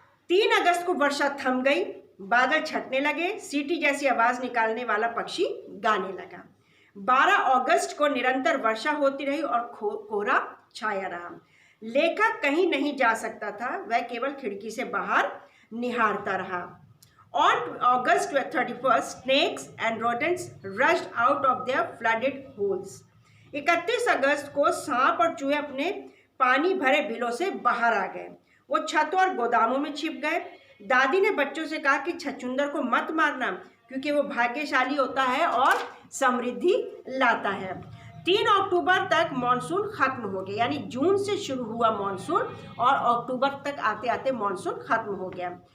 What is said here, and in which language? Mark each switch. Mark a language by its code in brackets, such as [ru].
[hi] 3 अगस्त को वर्षा थम गई, बादल छटने लगे, सीटी जैसी आवाज निकालने वाला पक्षी गाने लगा। 12 अगस्त को निरंतर वर्षा होती रही और कोहरा छाया रहा। लेखक कहीं नहीं जा सकता था, वह केवल खिड़की से बाहर निहारता रहा। [en] On August 31st, snakes and rodents rushed out of their flooded holes. [hi] 31 अगस्त को सांप और चूहे अपने पानी भरे बिलों से बाहर आ गए। वो छतों और गोदामों में छिप गए। दादी ने बच्चों से कहा कि छछूंदर को मत मारना, क्योंकि वो भाग्यशाली होता है और समृद्धि लाता है। 3 अक्टूबर तक मॉनसून खत्म हो गया, यानी जून से शुरू हुआ मॉनसून और अक्टूबर तक आते आते मॉनसून खत्म हो गया।